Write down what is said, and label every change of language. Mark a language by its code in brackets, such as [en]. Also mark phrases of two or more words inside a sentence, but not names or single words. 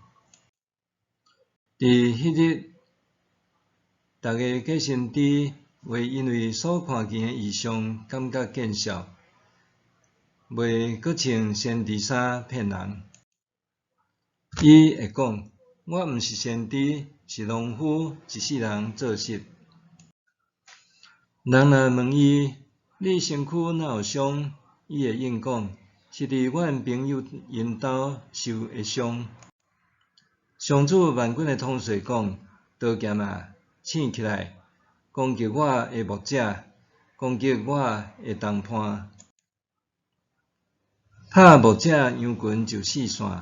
[nan] 伫迄日，逐个假先知会因为所看见的异象感觉见笑，袂阁穿先知衫骗人。伊会讲：我毋是先知，是农夫，一世人做事。人若问伊：你身躯哪有伤？伊会应讲：是伫阮朋友因兜受的伤。上主万军的统帅讲：刀剑啊，醒起来！攻击我的牧者，攻击我的同伴。拍牧者羊群就四散。